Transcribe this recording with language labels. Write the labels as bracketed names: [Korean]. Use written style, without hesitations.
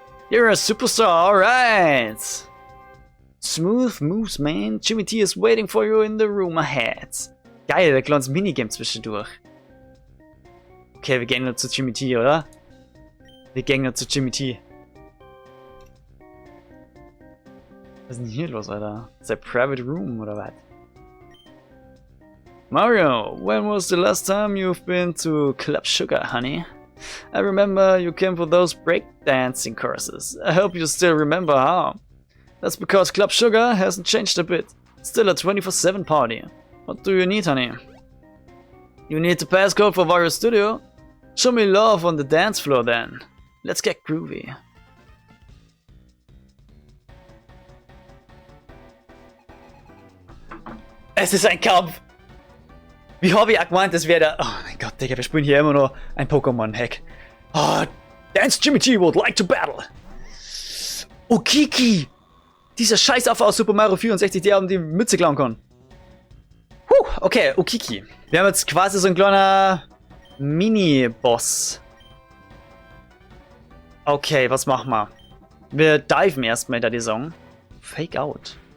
[English] You're a superstar, alright! Smooth moves, man. Jimmy T is waiting for you in the room ahead. [German] Geil, ein kleines Minigame zwischendurch. Okay, wir gehen nur zu Jimmy T, oder? Wir gehen nur zu Jimmy T. Was ist denn hier los, Alter? Ist der Private Room, oder was? [English] Mario, when was the last time you've been to Club Sugar, honey? I remember you came for those breakdancing courses. I hope you still remember how. That's because Club Sugar hasn't changed a bit. It's still a 24/7 party. What do you need, honey? You need the passcode for Wario Studio? Show me love on the dance floor then. Let's get groovy. [German] Es ist ein Kampf! Wie habe ich auch gemeint, das wäre der... Oh mein Gott, Digga, wir spielen hier immer noch ein Pokémon-Hack. [English] Oh, Dance Jimmy T would like to battle. Oh, Kiki! [German] Dieser Scheißaffe aus Super Mario 64, der die Mütze klauen kann. Okay, Okiki. Wir haben jetzt quasi so ein kleiner Mini-Boss. Okay, was machen wir? Wir diven erstmal in der Saison. Fake out.